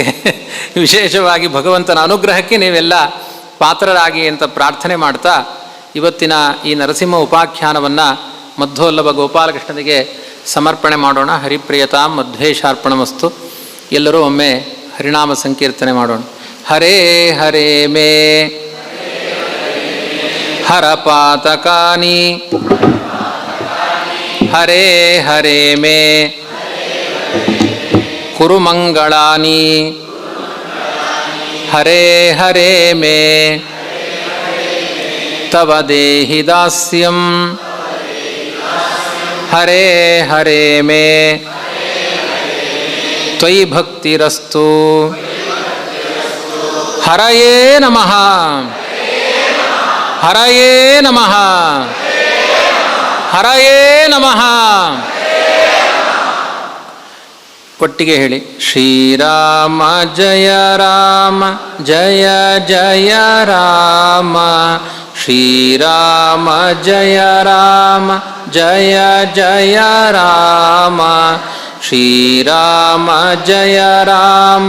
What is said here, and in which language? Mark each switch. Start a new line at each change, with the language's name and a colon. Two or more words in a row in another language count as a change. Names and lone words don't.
Kannada: ವಿಶೇಷವಾಗಿ ಭಗವಂತನ ಅನುಗ್ರಹಕ್ಕೆ ನೀವೆಲ್ಲ ಪಾತ್ರರಾಗಿ ಅಂತ ಪ್ರಾರ್ಥನೆ ಮಾಡ್ತಾ ಇವತ್ತಿನ ಈ ನರಸಿಂಹ ಉಪಾಖ್ಯಾನವನ್ನು ಮಧ್ವೋಲ್ಲಭ ಗೋಪಾಲಕೃಷ್ಣನಿಗೆ ಸಮರ್ಪಣೆ ಮಾಡೋಣ.
Sanskrit: ಹರಿಪ್ರಿಯತಾಂ ಮಧ್ವೇಶಾರ್ಪಣಮಸ್ತು.
Kannada: ಎಲ್ಲರೂ ಒಮ್ಮೆ ಹರಿನಾಮ ಸಂಕೀರ್ತನೆ ಮಾಡೋಣ.
Sanskrit: ಹರೇ ಹರೇ ಮೇ ಹರಪಾತಕಾನಿ, ಹರೇ ಹರೇ ಮೇ ಕುರುಮಂಗಳಾನಿ, ಹರೇ ಹರೇ ಮೇ ತವ ದೇಹಿ ದಾಸ್ಯಂ, ಹರೇ ಹರೇ ಮೇ ತ್ವಯಿ ಭಕ್ತಿರಸ್ತು. ಹರಯೇ ನಮಃ, ಹರಯೇ ನಮಃ, ಹರಯೇ ನಮಃ.
Kannada: ಒಟ್ಟಿಗೆ ಹೇಳಿ.
Sanskrit: ಶ್ರೀರಾಮ ಜಯ ರಾಮ ಜಯ ಜಯ ರಾಮ, ಶ್ರೀರಾಮ ಜಯ ರಾಮ ಜಯ ಜಯ ರಾಮ, ಶ್ರೀರಾಮ ಜಯ ರಾಮ